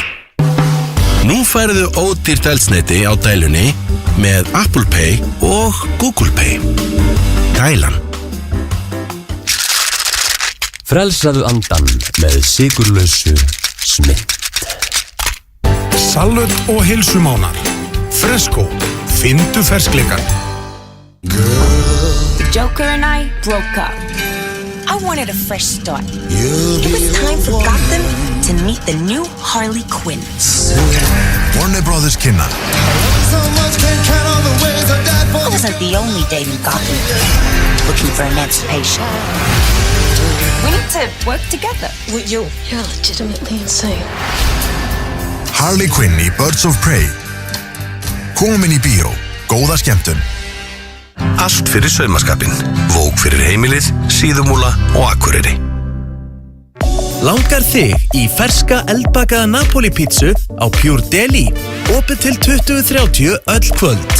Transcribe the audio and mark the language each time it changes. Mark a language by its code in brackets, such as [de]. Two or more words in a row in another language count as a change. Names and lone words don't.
[is] Nú færðu ódýrt eldsneyti á dælunni með Apple Pay og Google Pay. Dælan. Frelsaðu andan með sykurlausu Smint. Salut og heilsumánar. Fresco, fyndu ferskleikan. [en] The Joker and I broke up. I wanted a fresh start. It was time for Gotham to meet the new Harley Quinn. [is] Warner Brothers kynna. [en] I wasn't the only date in Gotham looking for emancipation. We need to work together. You're legitimately insane. [is] Harley Quinn í Birds of Prey. Komin í bíó. Góða skemmtun. Allt fyrir saumaskapinn. Vóg fyrir heimilið, Síðumúla og Akureyri. Langar þig í ferska eldbakaða Napoli pítsu á Pure Deli. Opið til 20:30 öll kvöld.